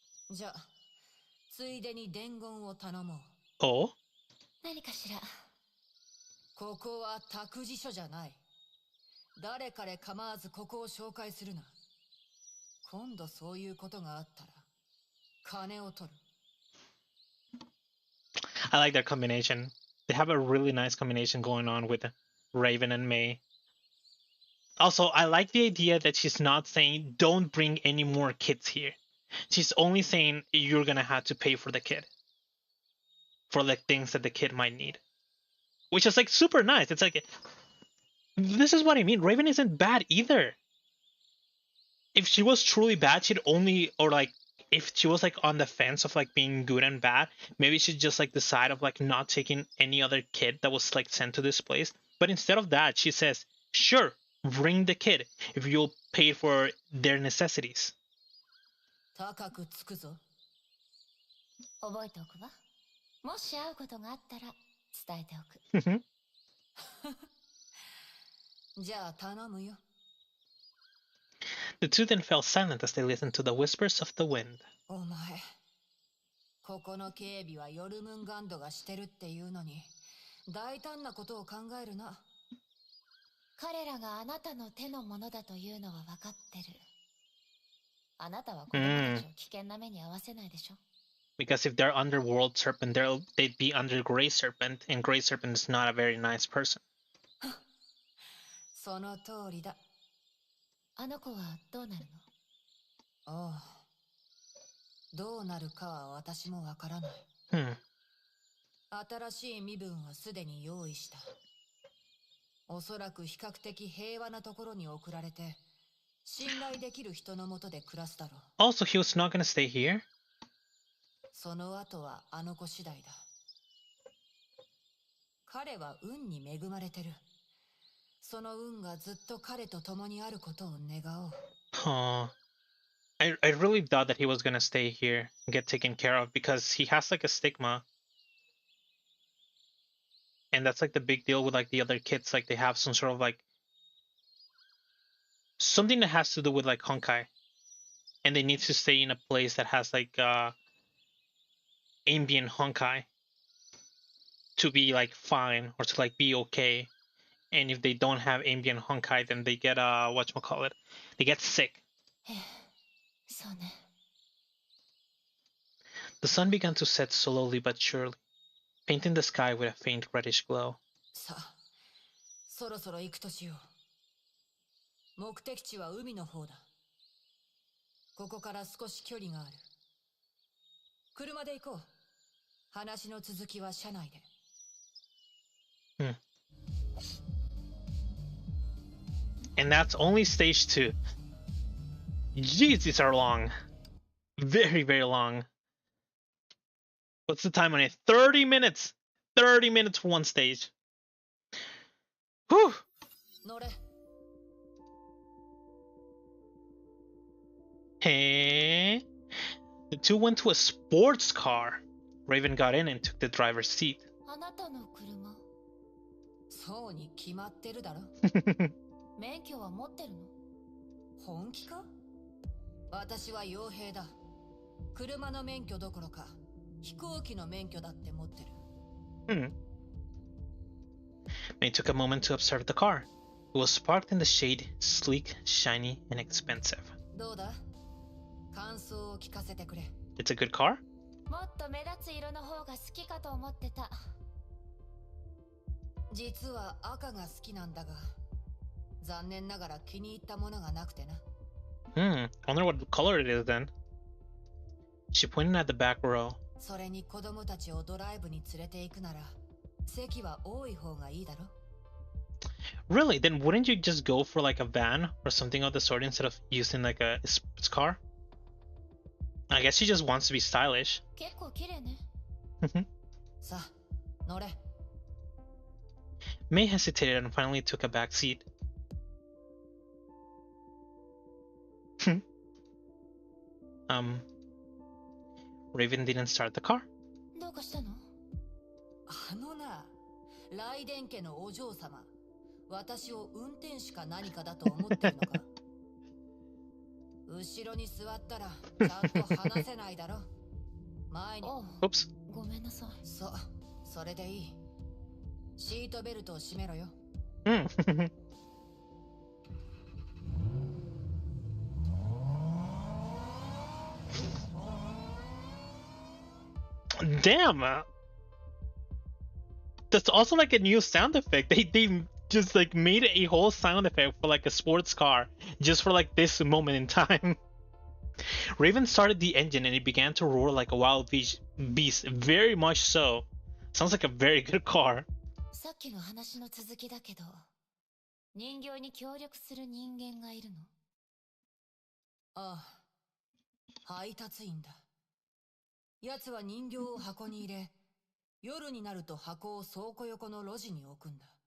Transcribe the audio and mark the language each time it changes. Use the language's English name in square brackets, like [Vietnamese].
[Japanese] じゃあ、ついでに伝言を頼もう。 Oh? 何かしら。ここは託児所じゃない。誰彼構わずここを紹介するな。今度そういうことがあったら、金を取る。 [English] I like their combination. They have a really nice combination going on with Raven and May. Also, I like the idea that she's not saying don't bring any more kids here. She's only saying you're gonna have to pay for the kid. For like things that the kid might need. Which is like super nice. It's like, this is what I mean. Raven isn't bad either. If she was truly bad, she'd only, or like, if she was like on the fence of like being good and bad, maybe she'd just like decide of like not taking any other kid that was like sent to this place. But instead of that, she says, sure, bring the kid if you'll pay for their necessities. [Japanese] 高くつくぞ。覚えておくわ。もし会うことがあったら伝えておく。じゃあ頼むよ。 [English] The two then fell silent as they listened to the whispers of the wind. [Japanese] お前、ここの警備はヨルムンガンドがしてるっていうのに、大胆なことを考えるな。彼らがあなたの手のものだというのは分かってる。あなたは子供たちを危険な目に遭わせないでしょ。 [English] Because if they're under World Serpent, they'd be under Grey Serpent, and Grey Serpent is not a very nice person. [Japanese] その通りだ。あの子はどうなるの？おう。どうなるかは私もわからない。新しい身分はすでに用意した。おそらく比較的平和なところに送られて、信頼できる人のもとで暮らすだろう。 [English] Also, he was not going to stay here? [Japanese] その後はあの子次第だ。彼は運に恵まれてる。その運がずっと彼と共にあることを願おう。 Huh. [English] I really thought that he was going to stay here and get taken care of because he has like a stigma. And that's like the big deal with like the other kids. Like they have some sort of like something that has to do with like Honkai. And they need to stay in a place that has like ambient Honkai to be like fine or to like be okay. And if they don't have ambient Honkai, then they get whatchamacallit, they get sick. The sun began to set slowly but surely, painting the sky with a faint reddish glow. [Japanese] さあ、そろそろ行くとしよう。目的地は海の方だ。ここから少し距離がある。車で行こう。話の続きは車内で。 [English] And that's only stage 2. Jeez, these are long. Very, very long. What's the time on it? 30 minutes! 30 minutes for one stage. Whew! Hey. The two went to a sports car. Raven got in and took the driver's seat. [Japanese] あなたの車。そうに決まってるだろ。免許は持ってるの？本気か？私は傭兵だ。車の免許どころか、飛行機の免許だって持ってる。 [English] May took a moment to observe the car. It was parked in the shade, sleek, shiny, and expensive. [Japanese] どうだ？感想を聞かせてくれ。 [English] It's a good car? [Japanese] もっと目立つ色の方が好きかと思ってた。実は赤が好きなんだが、残念ながら気に入ったものがなくてな。 [English] I wonder what color it is then. She pointed at the back row. [Japanese] それに子供たちをドライブに連れて行くなら、席は多い方がいいだろ。 [English] Really? Then wouldn't you just go for like a van or something of the sort instead of using like a sports car? I guess she just wants to be stylish. [Japanese] 結構綺麗ね。さあ、乗れ。 [English] May hesitated and finally took a back seat. Raven didn't start the car. [Japanese] どうかしたの？あのな、雷電家のお嬢様、私を運転手か何かだと思ってるのか？後ろに座ったらちゃんと話せないだろ。前に。 [English] Oops. [Japanese] ごめんなさい。それでいい。シートベルトを締めろよ。 [English] Damn. That's also like a new sound effect. They just like made a whole sound effect for like a sports car just for like this moment in time. Raven started the engine and it began to roar like a wild beast. Very much so. Sounds like a very good car. [Japanese] さっきの話の続きだけど、人形に協力する人間がいるの？ああ、配達員だ。奴は人形を箱に入れ、夜になると箱を倉庫横の路地に置くんだ。